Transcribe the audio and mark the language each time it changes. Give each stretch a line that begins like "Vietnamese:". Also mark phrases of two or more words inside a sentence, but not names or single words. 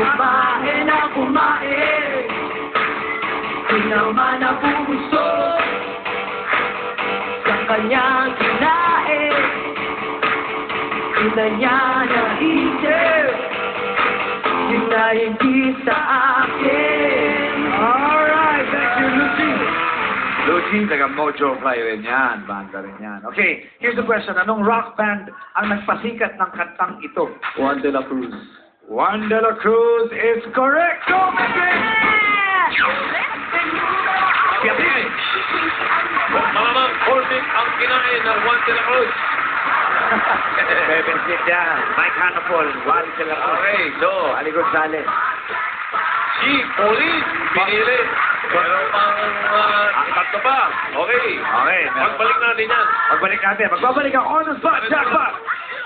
Filipino: Kumain na kumain Di naman napupuso Sa kanyang kinain Di na niya naisip Yun na hindi sa akin
English: Alright, thank you, Lucy.
Filipino: Luigi, taga Mojo Fly rin yan. Banda rin yan.
English: Okay, here's the question.
Filipino: Anong rock band ang nagpasikat ng kantang ito? Juan de la Cruz.
English: Juan de la Cruz is correct. Go, Mickey!
Filipino: Okay. Malamang Corbin ang kinain ng Juan de la Cruz. Beben Sit yan. Mike Hanapol. Juan de la Cruz.
English: Okay, so, Ali Gonzalez.
Filipino: si Police, pinili. Meron pang tatlo pa. Okay. Okay. Pagbalik natin yan. Magbalik natin. Magbabalik ang
English: on the spot jackpot.